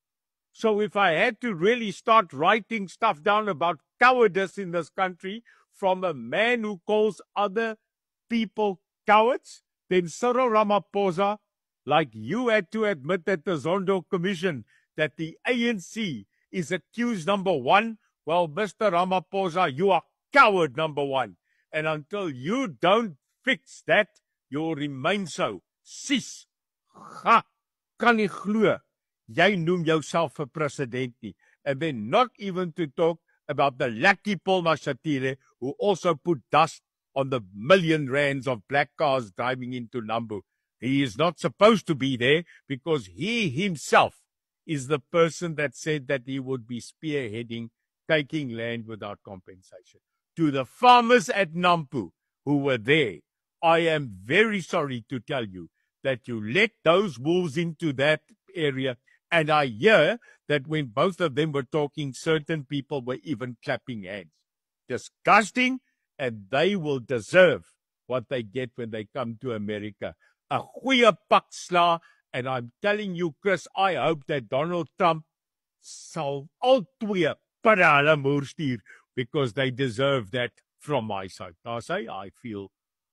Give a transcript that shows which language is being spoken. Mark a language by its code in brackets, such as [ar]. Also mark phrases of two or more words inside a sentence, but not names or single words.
[en] So if I had to really start writing stuff down about cowardice in this country from a man who calls other people cowards, then Cyril Ramaphosa, like you had to admit at the Zondo Commission that the ANC is accused number one, well, Mr. Ramaphosa, you are coward number one. And until you don't fix that, you'll remain so. [af] Sis, ha, kan nie glo, jy noem jouself 'n president nie. [en] And then not even to talk about the lucky Paul Mashatile, who also put dust on the million rands of black cars driving into Nambu. He is not supposed to be there because he himself is the person that said that he would be spearheading taking land without compensation. To the farmers at Nampu who were there, I am very sorry to tell you that you let those wolves into that area. And I hear that when both of them were talking, certain people were even clapping hands. Disgusting, and they will deserve what they get when they come to America. [af] A goeie pak sla, [en] and I'm telling you, Chris, I hope that Donald Trump [af] sal al twee per hulle moer stuur, [en] because they deserve that from my side. Now, I feel